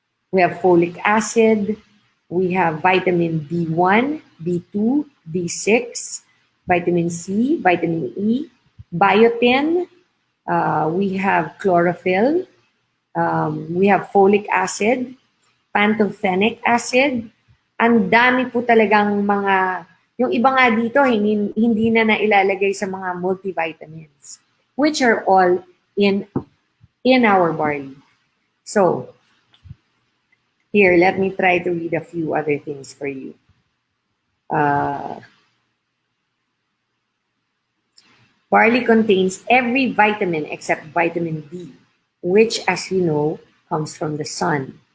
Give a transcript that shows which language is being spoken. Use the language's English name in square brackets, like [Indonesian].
[English] We have folic acid, we have vitamin B1, B2, B6, vitamin C, vitamin E, biotin, we have chlorophyll, we have folic acid, pantothenic acid. [Filipino] Ang dami po talagang mga, yung iba nga dito, hindi na nailalagay sa mga multivitamins, [English] which are all in our barley. So, here, let me try to read a few other things for you. Barley contains every vitamin except vitamin D, which, as you know, comes from the sun.